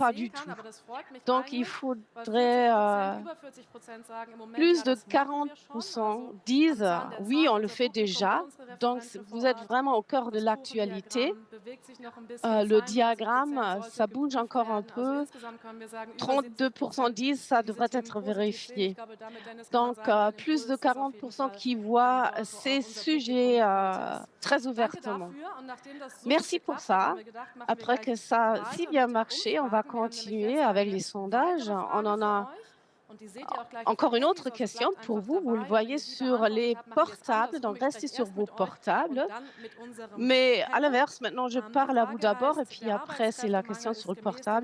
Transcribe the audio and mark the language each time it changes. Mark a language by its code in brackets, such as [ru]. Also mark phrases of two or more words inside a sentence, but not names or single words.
[fr] tout. [de] aber das freut mich [fr] Donc, il [de] eigentlich, weil [fr] faudrait [de] 40%, über 40% sagen im Moment, [fr] plus [de] ja, [fr] de [de] das machen wir [fr] 40% [de] schon. Also [fr] disent [de] am Zahn der [fr] oui, [de] Zeit, [fr] on le [de] unser [fr] fait [de] Publikum [fr] déjà. [de] bei unsere [fr] Donc, [de] Referenten [fr] vous [de] vor [fr] êtes [de] Ort. [fr] vraiment au cœur de [de] Das [fr] l'actualité. [de] Kurvendiagramm bewegt sich noch ein bisschen. [fr] Le [de] 72% [fr] diagramme, [de] sollte [fr] ça bouge [de] geprüft [fr] encore un [de] werden. Also [fr] peu. [de] insgesamt können wir sagen, über [fr] 32% [de] 70%, [fr] disent ça [de] die diese [fr] devrait [de] Themen [fr] être [de] positiv sehen. [fr] vérifié. [de] Ich glaube, damit, Dennis, kann man [fr] Donc, [de] sagen, ein [fr] plus [de] Impuls [fr] de [de] ist das auf jeden [fr] 40% [de] Fall, [fr] qui voient [de] dort, wo auch [fr] ces [de] unser [fr] sujets [de] Publikum heute ist. [fr] très [de] Danke [fr] ouvertement. [de] dafür. Und nachdem das so [fr] Merci Merci pour ça. Après que ça a si bien marché, on va continuer avec les sondages. On en a encore une autre question pour vous. Vous le voyez sur les portables, donc restez sur vos portables. Mais à l'inverse, maintenant, je parle à vous d'abord et puis après, c'est la question sur le portable.